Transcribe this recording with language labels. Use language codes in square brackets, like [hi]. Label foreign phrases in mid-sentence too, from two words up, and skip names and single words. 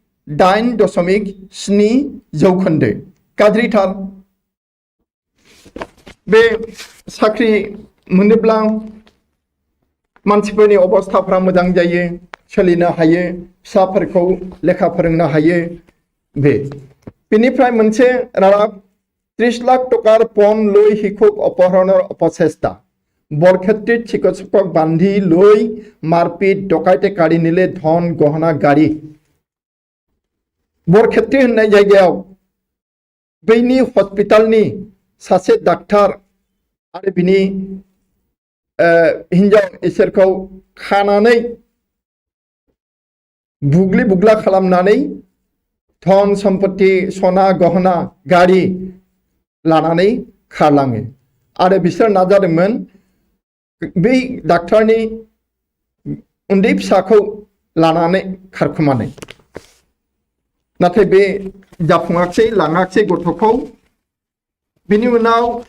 [brx] 8.7 जौखोन्दो गाज्रिथार बे साख्रि मोनोब्ला मानसिफोरनि अबस्थाफ्रा मोजां जायो सोलिनो हायो फिसाफोरखौ लेखा फोरोंनो हायो बेनिफ्राय मोनसे रादाब 30 लाख टकार पन [as] লৈ শিশুক অপহৰণৰ অপচেষ্টা বৰক্ষেত্ৰীত চিকিৎসকক বান্ধি লৈ মাৰপিট ডকাইতে কাঢ়ি নিলে ধন গহনা গাড়ী [brx] बरखेत्री होननाय जायगायाव बैनि हस्पिटालनि सासे डाक्टार आरो बिनि हिन्जाव इसोरखौ खानानै बुग्लि बुग्ला खालामनानै धन सम्पत्ति सना गहना गाड़ी लानानै खारलाङो आरो बिसोर नाजादोंमोन बै डाक्टारनि उन्दै फिसाखौ लानानै खारखुमानो नाथाय बे जाफुङाखै लाङाखै गथ'खौ बिनि उनाव